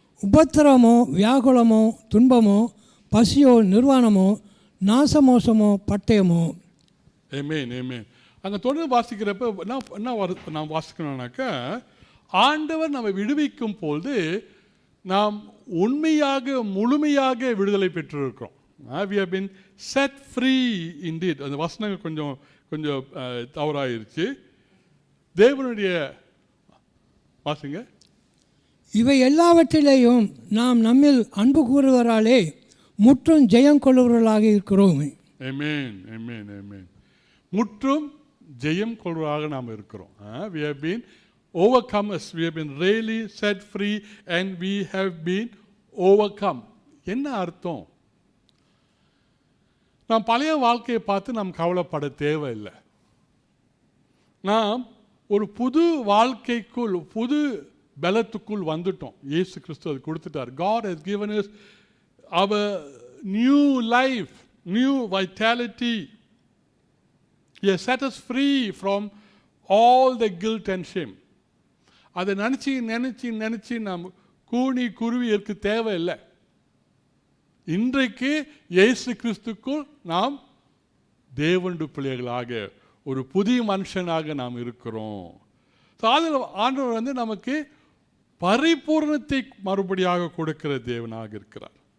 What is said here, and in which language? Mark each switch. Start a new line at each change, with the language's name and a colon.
Tamil: உபத்திரமோ, வியாகுலமோ, துன்பமோ, பசியோ, நிர்வாணமோ, நாசமோசமோ, பட்டயமோ? ஆமென், ஆமென். அங்கே தொடர்ந்து வாசிக்கிறப்ப நான் வாசிக்கணும்னாக்கா, ஆண்டவர் நம்மை விடுவிக்கும் போது நாம் உண்மையாக முழுமையாக விடுதலை பெற்றிருக்கிறோம்.
English: we have been set free indeed.
Tamil: அந்த வசனங்கள் கொஞ்சம் தவறாயிருச்சு. தேவனுடைய வாசிங்க. இவை எல்லாவற்றிலேயும் நாம் நம்மில் அன்பு கூறுவராலே முற்றும் ஜெயம் கொள்ளுவர்களாக இருக்கிறோம். ஆமென், ஆமென், ஆமென். முற்றும் ஜெயம் கொள்வராக நாம் இருக்கிறோம்.
English: we have been overcomers, we have been really set free and we have been overcome.
Tamil: என்ன அர்த்தம்? நாம் பழைய வாழ்க்கையை பார்த்து நாம் கவலைப்பட தேவையில்லை. நாம் ஒரு புது வாழ்க்கைக்குள், புது பலத்துக்குள் வந்துட்டோம். இயேசு கிறிஸ்து அது கொடுத்துட்டார்.
English: God has given us our new life, new vitality. He has set us free from all the guilt and shame.
Tamil: அதை நினச்சி நாம் கூனி குருவி இருக்க தேவையில்லை. இன்றைக்கு இயேசு கிறிஸ்துக்குள் நாம் தேவனுடைய பிள்ளைகளாக, ஒரு புதிய மனுஷனாக நாம் இருக்கிறோம். அதில் ஆண்டவர் நமக்கு பரிபூர்ணத்தை மறுபடியாக கொடுக்கிற தேவனாக இருக்கிறார்.